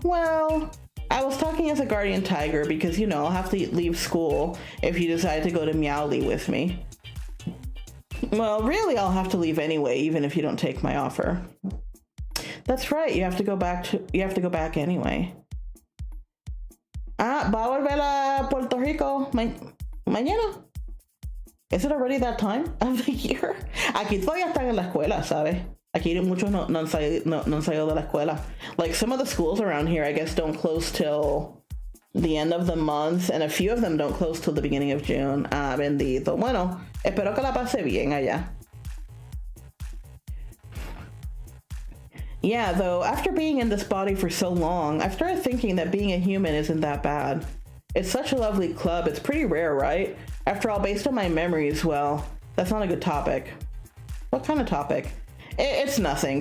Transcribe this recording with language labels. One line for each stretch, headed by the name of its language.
English: Well, I was talking as a guardian tiger because, you know, I'll have to leave school if you decide to go to Meowly with me. Well, really, I'll have to leave anyway, even if you don't take my offer. That's right. You have to go back anyway.
Spanish: Va a volver a Puerto Rico mañana.
English: Is it already that time of the year?
Spanish: Aquí todavía están en la escuela, ¿sabes? Aquí muchos no han salido de la escuela.
English: Like, some of the schools around here, I guess, don't close till the end of the month, and a few of them don't close till the beginning of June.
Spanish: Bendito. Bueno, espero que la pase bien allá.
English: Yeah, though, after being in this body for so long, I've started thinking that being a human isn't that bad. It's such a lovely club. It's pretty rare, right? After all, based on my memories, well, that's not a good topic. What kind of topic? It's nothing.